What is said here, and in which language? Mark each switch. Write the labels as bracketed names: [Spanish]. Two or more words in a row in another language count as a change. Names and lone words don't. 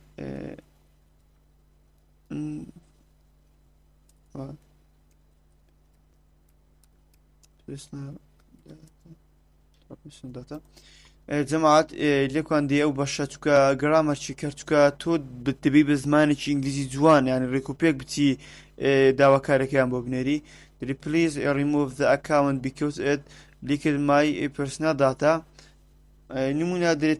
[Central Kurdish] جەماعەت لێکوان دێ ئەو بەشە چکە گرامەرچی کەرچکە تۆ دەبی بە زمانێکی ئینگلیزی جوان یانی ڕێکوپێک بچی داواکارێکیان بۆ بنێری دەری [English] please remove the account because it leaked my personal [Central Kurdish] data نمونە دەرێت